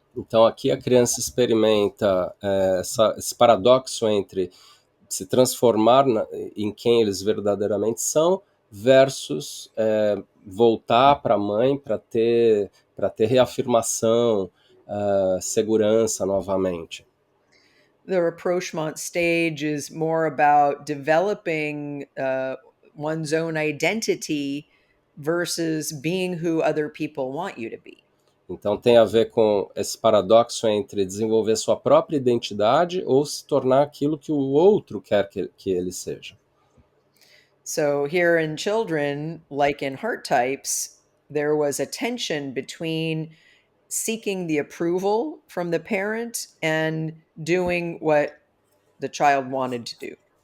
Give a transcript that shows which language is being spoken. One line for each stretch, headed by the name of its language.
Portuguese: Então, aqui a criança experimenta esse paradoxo entre se transformar em quem eles verdadeiramente são versus voltar para a mãe para ter reafirmação, segurança novamente.
English: The rapprochement stage is more about developing one's own identity versus being who other people want you to be.
Portuguese: Então tem a ver com esse paradoxo entre desenvolver sua própria identidade ou se tornar aquilo que o outro quer que ele seja.
English: So here in children, like in heart types, there was a tension between seeking the approval from the parent and doing what the child wanted to do.